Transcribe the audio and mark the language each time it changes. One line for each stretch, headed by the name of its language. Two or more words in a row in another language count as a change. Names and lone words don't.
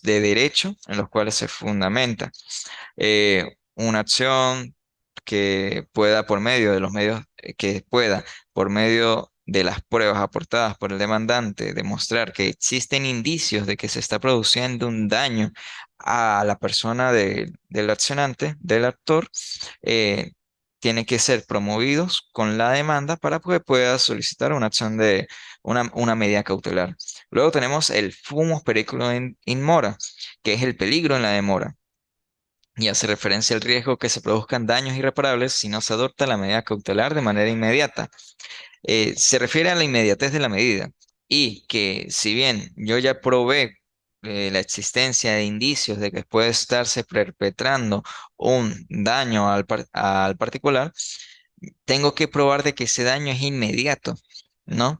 Spanish: de derecho en los cuales se fundamenta una acción que pueda por medio de los medios que pueda por medio de las pruebas aportadas por el demandante demostrar que existen indicios de que se está produciendo un daño a la persona del accionante, del actor, eh, tiene que ser promovidos con la demanda para que pueda solicitar una acción de una medida cautelar.
Latin: Luego tenemos el fumus periculum in mora,
Spanish: que es el peligro en la demora y hace referencia al riesgo que se produzcan daños irreparables si no se adopta la medida cautelar de manera inmediata. Se refiere a la inmediatez de la medida y que si bien yo ya probé la existencia de indicios de que puede estarse perpetrando un daño al particular, tengo que probar de que ese daño es inmediato, ¿no?